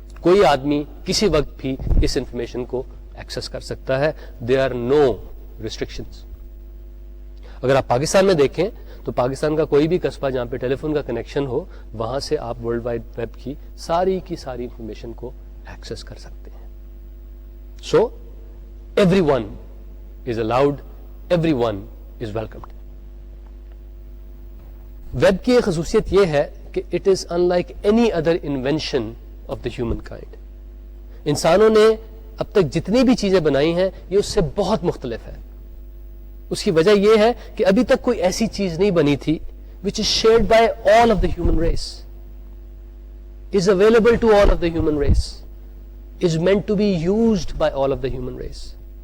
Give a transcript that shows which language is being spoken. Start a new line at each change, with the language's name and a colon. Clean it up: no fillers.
Urdu: کوئی آدمی کسی وقت بھی اس انفارمیشن کو ایکسیس کر سکتا ہے.
English: There are no restrictions.
Urdu: اگر آپ پاکستان میں دیکھیں تو پاکستان کا کوئی بھی قصبہ جہاں پہ ٹیلی فون کا کنیکشن ہو، وہاں سے آپ ورلڈ وائڈ ویب کی ساری انفارمیشن کو ایکسیس کر سکتے ہیں.
English: So everyone is allowed, everyone is welcomed.
Urdu: Web کی ایک خصوصیت یہ ہے کہ
English: It is in like any other invention of the human kind.
Urdu: انسانوں نے اب تک جتنی بھی چیزیں بنائی ہیں یہ اس سے بہت مختلف ہے. اس کی وجہ یہ ہے کہ ابھی تک کوئی ایسی چیز نہیں بنی تھی
English: which is shared by all of the human race, is available to all of the human race, is meant to be used by all of the human race.